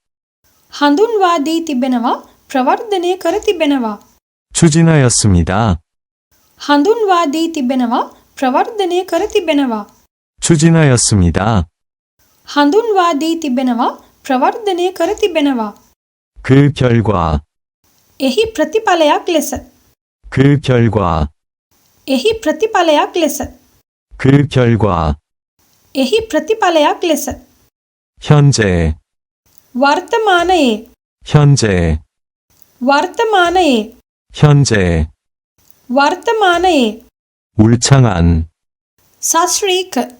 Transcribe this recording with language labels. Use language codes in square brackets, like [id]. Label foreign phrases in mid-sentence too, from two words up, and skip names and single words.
[si] හඳුන්වා දී තිබෙනවා, ප්‍රවර්ධනය කර තිබෙනවා. [ko] 추진하였습니다. [si] හඳුන්වා දී තිබෙනවා, ප්‍රවර්ධනය කර තිබෙනවා. [ko] 추진하였습니다. [si] හඳුන්වා දී තිබෙනවා, ප්‍රවර්ධනය කර තිබෙනවා. [ko] 그 결과, [si] එහි ප්‍රතිඵලයක් ලෙස. [ko] 그 결과, [si] එහි ප්‍රතිඵලයක් ලෙස. [ko] 그 결과. [si] එහි ප්‍රතිඵලයක් ලෙස. [ko] 현재, [si] වර්තමානයේ. [ko] 현재, [si] වර්තමානයේ. [ko] 현재. [si] වර්තමානයේ. [ko] 울창한, [si] සශ්‍රීක.